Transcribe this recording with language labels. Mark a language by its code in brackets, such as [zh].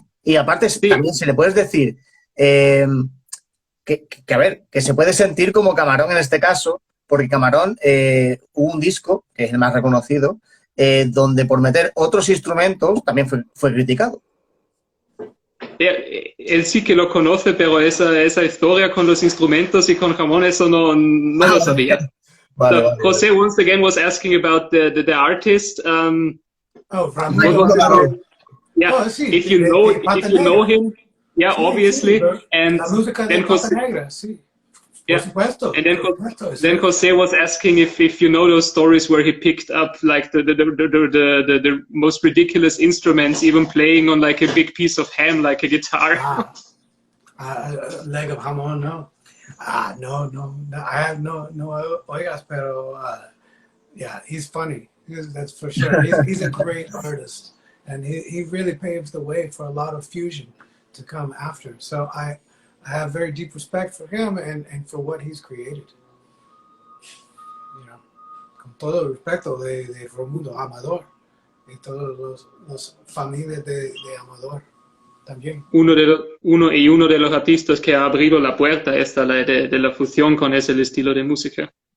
[es] Y aparte, sí, también si le puedes decir a ver, que se puede sentir como Camarón en este caso, porque Camarón hubo un disco, que es el más reconocido, donde por meter otros instrumentos también fue criticado. Él sí que lo conoce, pero esa historia con los instrumentos y con jamón, eso no lo sabía. Vale, [en] so, José once again was asking about the artist. Yeah, [es] sí, [en] if you know him, yeah, [es] sí, [en] obviously. [es] Sí, and la música de Pata Negra, sí. [en] Yeah. [es] Supuesto, [en] and then Jose was asking if you know those stories where he picked up like the most ridiculous instruments, even playing on like a big piece of ham, like a guitar. Leg of jamón, no. No. I have [es] no oigas, pero [en] yeah, he's funny. That's for sure. He's a great artist, and he really paves the way for a lot of fusion to come after. So I have very deep respect for him and for what he's created. You know, [es] con todo el respeto de Raimundo Amador y todos los familias de Amador también. Uno de los artistas que ha abrido la puerta esta de la fusión con ese estilo de música.